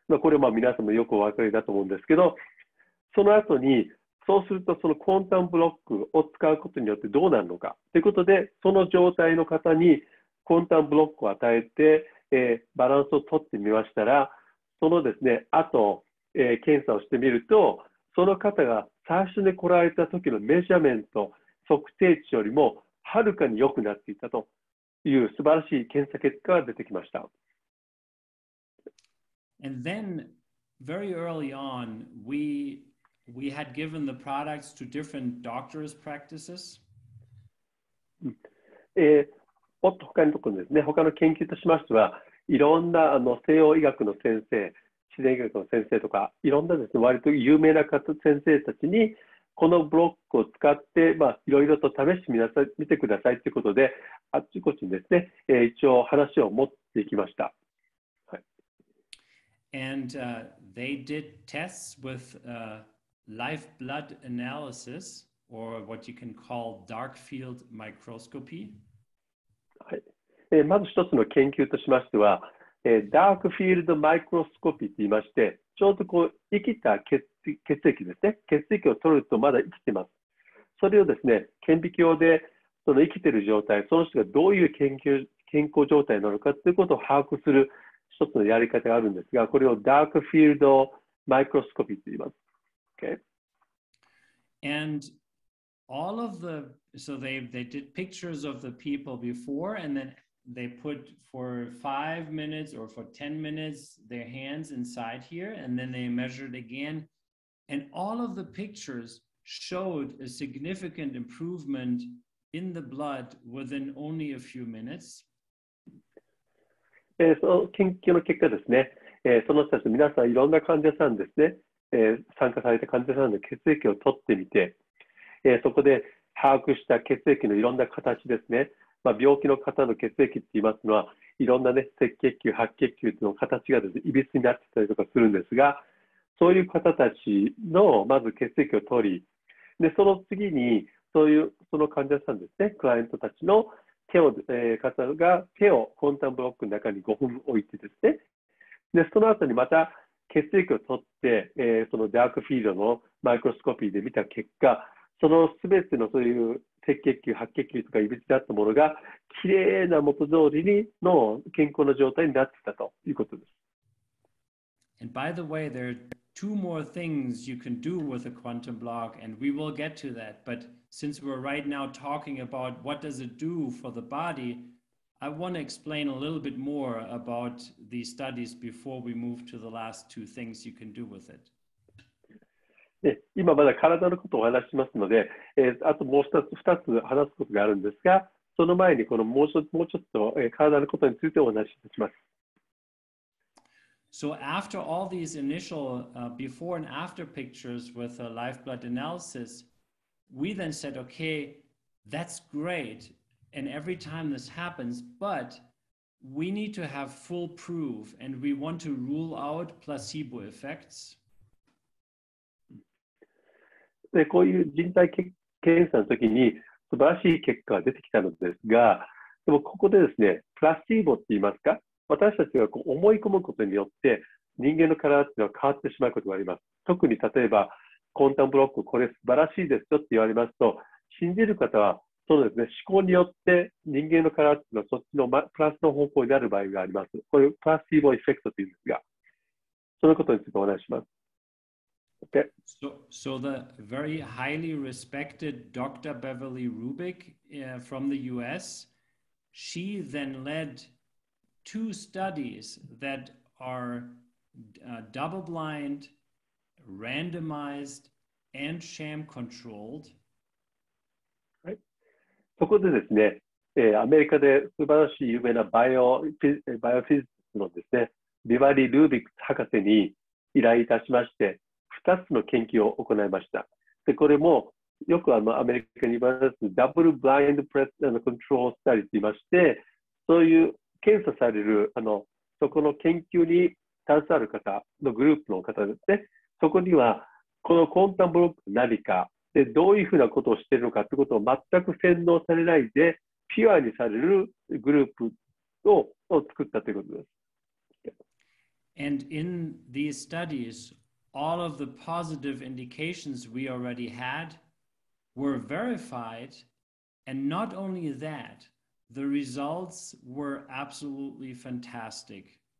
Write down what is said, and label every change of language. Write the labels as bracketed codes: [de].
[ja] これは皆さんもよくお分かりだと思うんですけど、その後に、そうするとそのコンタムブロックを使うことによってどうなるのかということで、その状態の方にコンタムブロックを与えて、バランスを取ってみましたら、そのですね、あと、検査をしてみると、その方が最初に来られた時のメジャーメント、測定値よりもはるかに良くなっていたという素晴らしい検査結果が出てきました。 [en] And then, very early on, we had given the products to different doctors' practices. [ja] もっと他のところですね、他の研究としましては、いろんな西洋医学の先生、自然医学の先生とか、いろんなですね、割と有名な先生たちに、このブロックを使って、いろいろと試してみてくださいということで、あっちこっちにですね、一応話を持っていきました。はい、 [en] And they did tests with live blood analysis, or what you can call dark field microscopy. [ja] はい、まず一つの研究としましては、ダークフィールドマイクロスコピーと言いまして、ちょうど生きた血液ですね、血液を取るとまだ生きてます。それをですね、顕微鏡でその生きている状態、その人がどういう健康状態なのかということを把握する一つのやり方があるんですが、これをダークフィールドマイクロスコピーと言います。 [en] Okay? And all of so they did pictures of the people before, and then they put for 5 minutes or for 10 minutes their hands inside here, and then they measured again. And all of the pictures showed a significant improvement in the blood within only a few minutes. [ja] その研究の結果ですね、その人たち皆さんいろんな患者さんですね、参加された患者さんの血液を取ってみて、そこで把握した血液のいろんな形ですね、病気の方の血液って言いますのは、いろんな、ね、赤血球、白血球の形がですね、いびつになってたりとかするんですが、そういう方たちのまず血液を取り、でその次にその患者さんですね、クライアントたちの方が手をコンタムブロックの中に5分置いてですね、でその後にまた血液を取って、そのダークフィールドのマイクロスコピーで見た結果、そのすべてのそういう赤血球、白血球とかいびつだったものがきれいな元通りの健康な状態になっていたということです。 [en] And by the way, there are two more things you can do with a quantum block, and we will get to that. But since we're right now talking about what does it do for the body, I want to explain a little bit more about these studies before we move to the last two things you can do with it. [ja] 今まだ体のことをお話ししますので、あともう2つ話すことがあるんですが、その前にもうちょっと体のことについてお話しします。 [en] So after all these initial before and after pictures with a live blood analysis, we then said, okay, that's great. And every time this happens, but we need to have full proof, and we want to rule out placebo effects. [ja] でこういう人体検査の時に素晴らしい結果が出てきたのですが、でもここでですね、プラシーボって言いますか、私たちが思い込むことによって人間の体っていうのは変わってしまうことがあります。特に例えばコンタムブロックこれ素晴らしいですよって言われますと、信じる方はそうですね、思考によって人間の体っていうのはそっちのプラスの方向になる場合があります。これをプラシーボエフェクトというんですが、そのことについてお話しします。 [en] Okay. So the very highly respected Dr. Beverly Rubik from the US, she then led 2 studies that are double-blind, randomized, and sham-controlled. [ja] はい、そこでですね、アメリカで素晴らしい有名なバイオフィジックのですね、ビバリー・ルービック博士に依頼いたしまして、2つの研究を行いました。で、これもよくアメリカに言われるダブルブラインドプレスコントロールスタディと言いまして、そういう検査されるそこの研究に携わる方のグループの方ですね、そこにはこのコンタムブロック何かでどういうふうなことをしているのかということを全く洗脳されないでピュアにされるグループを作ったということです。 [en] And in these studies, all of the positive indications we already had were verified, and not only that, the results were absolutely fantastic.